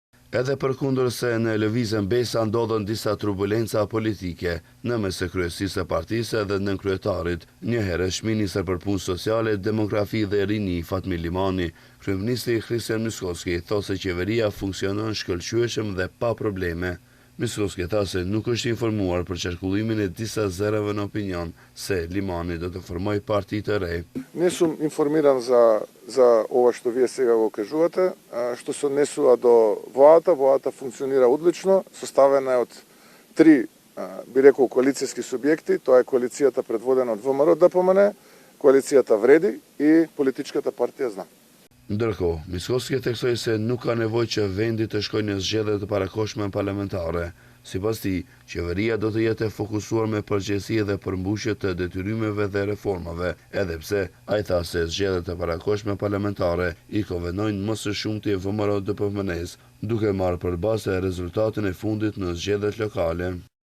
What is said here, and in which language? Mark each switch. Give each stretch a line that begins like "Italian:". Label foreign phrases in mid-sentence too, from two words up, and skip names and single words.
Albanian: Edhe përkundër se në lëvizjen Besa ndodhen disa turbulenca politike në mes së kryesisë së partisë dhe nën kryetarit, njëherë ministër për punë sociale, demografi dhe rini Fatmir Limani, kryeministri Kristian Myskovski thotë se qeveria funksionon shkëlqyeshëm dhe pa probleme. Myskovski tha se nuk është informuar për qarkullimin e disa zërave në opinion se Limani do të formoj parti të re.
Macedonian: Не сум информиран за ова што вие сега го кажувате. Што се однесува до владата, владата функционира одлично, составена е од три, би рекол, коалицијски субјекти. Тоа е коалицијата предводена од ВМРО ДПМН, коалицијата Вреди и политичката партија Знам.
Albanian: Ndërkohë, Myskovski theksoi se nuk ka nevojë që vendi të shkojë në zgjedhje të parakohshme parlamentare. Sipas tij, qeveria do të jetë fokusuar me përgjegjësi dhe përmbushje të detyrimeve dhe reformave, edhe pse ai tha se zgjedhjet e parakohshme parlamentare I konvenojnë më së shumti VMRO DPMN-s, duke marrë përballë rezultatin e fundit në zgjedhjet lokale.